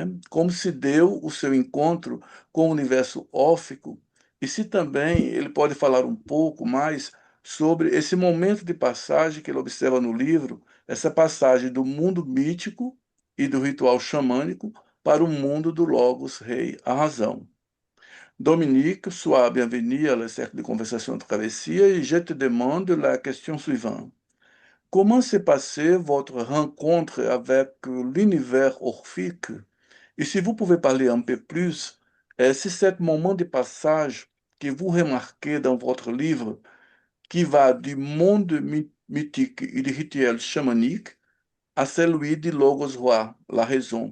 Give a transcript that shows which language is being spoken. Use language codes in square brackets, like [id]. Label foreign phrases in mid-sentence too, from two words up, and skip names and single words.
[pt] Como se deu o seu encontro com o universo órfico e se também ele pode falar um pouco mais sobre esse momento de passagem que ele observa no livro, essa passagem do mundo mítico e do ritual xamânico para o mundo do Logos Rei, a razão. [fr] Dominique, sois bienvenue à le cercle de conversation de Travessia et je te demande la question suivante. comment s'est passée votre rencontre avec l'univers orphique? Et si vous pouvez parler un peu plus, c'est ce moment de passage que vous remarquez dans votre livre qui va du monde mythique et du rituel chamanique à celui de Logos Roi, la raison.